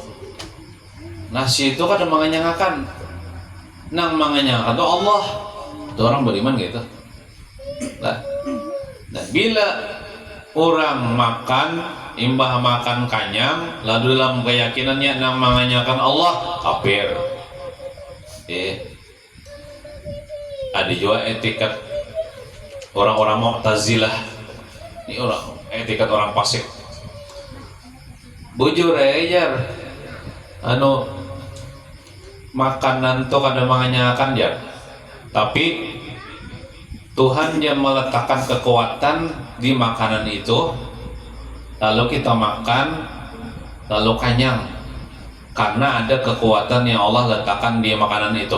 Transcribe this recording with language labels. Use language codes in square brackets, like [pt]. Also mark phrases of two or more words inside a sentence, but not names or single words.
[id] Nasi itu kadang mengenyangkan. Nang mengenyangkan itu Allah. Itu orang beriman gitu. Nah, dan bila orang makan, imbah makan kanyang, lalu dalam keyakinannya nang mengenyangkan Allah, kafir. Ada juga etikat orang-orang Mu'tazilah. Ini orang etikat orang fasik. [bjn] Bujur aja, [id] makanan tuh kadang mengenyangkan ya, tapi Tuhan yang meletakkan kekuatan di makanan itu, lalu kita makan, lalu kenyang, karena ada kekuatan yang Allah letakkan di makanan itu.